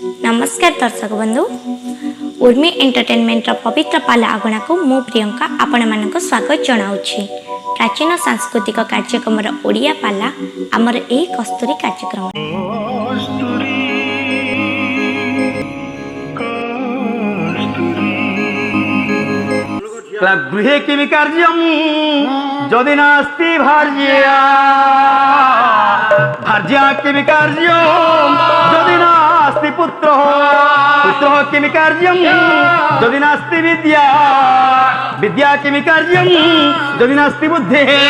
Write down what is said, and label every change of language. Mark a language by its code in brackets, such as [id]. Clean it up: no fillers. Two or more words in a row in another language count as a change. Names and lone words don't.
[or] ନମସ୍କାର ଦର୍ଶକ ବନ୍ଧୁ ଉର୍ମୀ ଏଣ୍ଟରଟେନମେଣ୍ଟ ପବିତ୍ର ପାଲା ଆଗଣା କୁ ମୁଁ ପ୍ରିୟଙ୍କା ଆପଣ ମାନଙ୍କ ସ୍ୱାଗତ ଜଣାଉଁଗୀ। ପ୍ରାଚୀନ ସାଂସ୍କୃତିକ କାର୍ଯ୍ୟକ୍ରମ ଓଡ଼ିଆ ପାଲା ଆମର ଏହି କସ୍ତୂରୀ କାର୍ଯ୍ୟକ୍ରମ [sa] गृहे किमि कार्यं यदि नास्ति भार्या भार्या किमि कार्यं यदि नास्ति पुत्रः पुत्रः किमि कार्यं यदि नास्ति विद्या विद्या किमि कार्यं यदि नास्ति बुद्धिः।